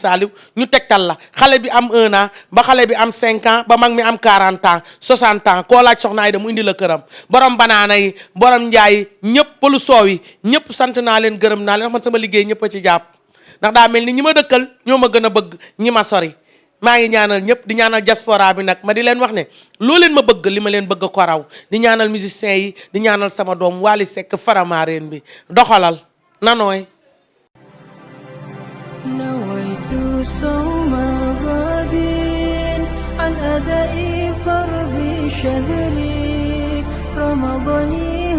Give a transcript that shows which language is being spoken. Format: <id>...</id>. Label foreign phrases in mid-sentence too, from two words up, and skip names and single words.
<wo>Saaliw ñu tegtal la xale bi am 1 an ba xale bi am 5 ans ba mag mi am 40 ans 60 ans koo laaj soxna Aida mu indi la këram borom banaana yi borom njaay yi ñëpp pëlu soow yi ñëpp sant naa leen gërëm naa leen man sama liggéey ñëpp a ci jàpp ndax daa mel ni ñi ma dëkkal ñoo ma gën a bëgg ñi ma sori maa ngi ñaanal ñëpp di ñaanal diaspora bi nag ma di leen wax ne loo leen ma bëgg li ma leen bëgg ko raw di ñaanal musiciens yi di ñaanal sama doom Wally Seck Faramareen bi doxalal nanooy</wo> <ar>نويت صوم غد عن أداء فرض شهري رمضان</ar>